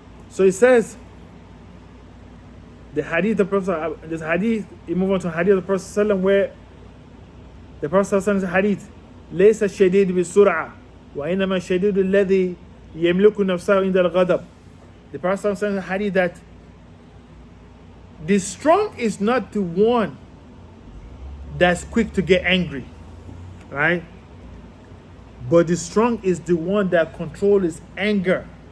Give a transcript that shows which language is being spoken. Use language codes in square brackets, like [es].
[en] so he says, the hadith of the Prophet, this hadith, he move on to hadith of the Prophet ﷺ, where the Prophet ﷺ says hadith, [ar] لَيْسَ الشَّدِيدُ بِالسُّرْعَةِ وإنما الشديد الذي يملك نفسه عند الغضب. [en] The Prophet says in the hadith that the strong is not the one that's quick to get angry, right? But the strong is the one that controls his anger.